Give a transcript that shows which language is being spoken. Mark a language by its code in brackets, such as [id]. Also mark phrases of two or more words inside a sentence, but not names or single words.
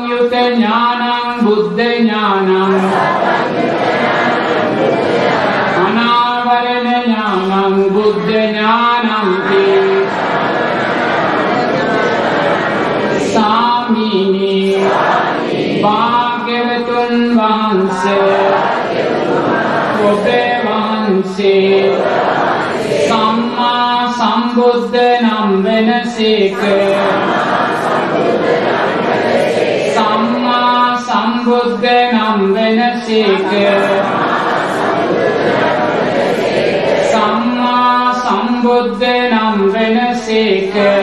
[pi] ඥානං බුද්ධ ඥානං අනාවරණ ඥානං බුද්ධ ඥානං [si] සාමිනී භාග්‍යවතුන් වහන්සේ ඔබේ වහන්සේ සම්මා සම්බුද්ධ නම් වෙනසේක සම්මා සම්බුද්ධ නම් වෙනසේක සම්මා සම්බුද්ධ නම් වෙනසේක